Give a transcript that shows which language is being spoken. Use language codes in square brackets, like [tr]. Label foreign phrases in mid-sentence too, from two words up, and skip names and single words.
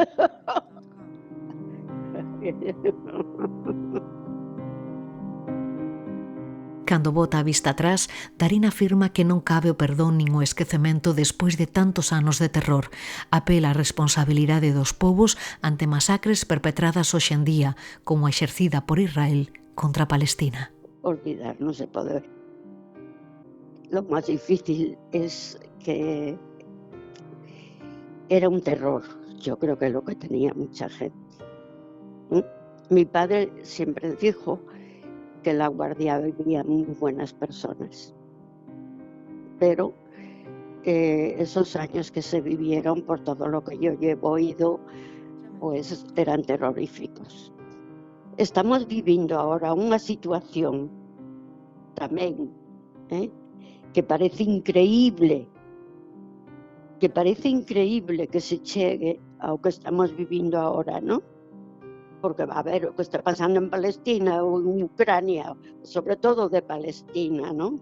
[gl] Cando bota a vista atrás, Darín afirma que non cabe o perdón nin o esquecemento despois de tantos anos de terror. Apela á responsabilidade dos povos ante masacres perpetradas hoxe en día, como a exercida por Israel contra Palestina. Olvidar non se pode. [es] Lo máis difícil es que era un terror. Yo creo que es lo que tenía mucha gente. Mi padre siempre dijo que la Guardia vivía muy buenas personas, pero esos años que se vivieron, por todo lo que yo llevo oído, pues eran terroríficos. [gl] Estamos vivindo ahora unha situación tamén que parece increíble que se chegue ao que estamos vivindo ahora, ¿no? Porque va a ver o que está pasando en Palestina ou en Ucrania, sobre todo de Palestina, ¿no?